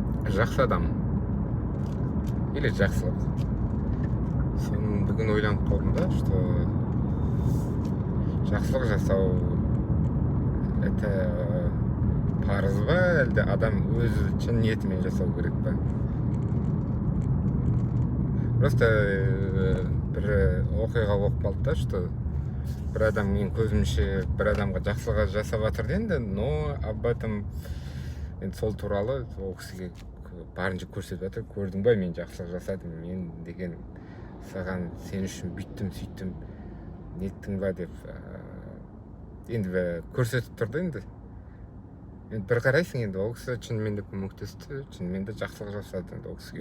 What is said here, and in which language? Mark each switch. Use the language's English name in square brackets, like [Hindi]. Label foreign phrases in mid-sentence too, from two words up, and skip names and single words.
[Kazakh] жақсы адам или жақсылық. Соны бүгін ойланып қалдым да, что жақсылық жасау это парыз ба, әлде адам өзі шын ниетімен жасау керек па? Просто бір оқиға болып қалды да, что бір адам, мен көзімше бір адамға жақсылық жасап жатыр енді, [Russian] но об этом [Kazakh] енді сол туралы ол кісіге барынша көрсетіп жатыр. Көрдің ба, мен жақсылық жасадым, мен деген саған сен үшін бүйттім сөйттім неттің ба деп енді көрсетіп тұрды. Енді бір қарайсың, енді ол кісі шынымен де көмектесті, шынымен де жақсылық жасады енді ол кісіге.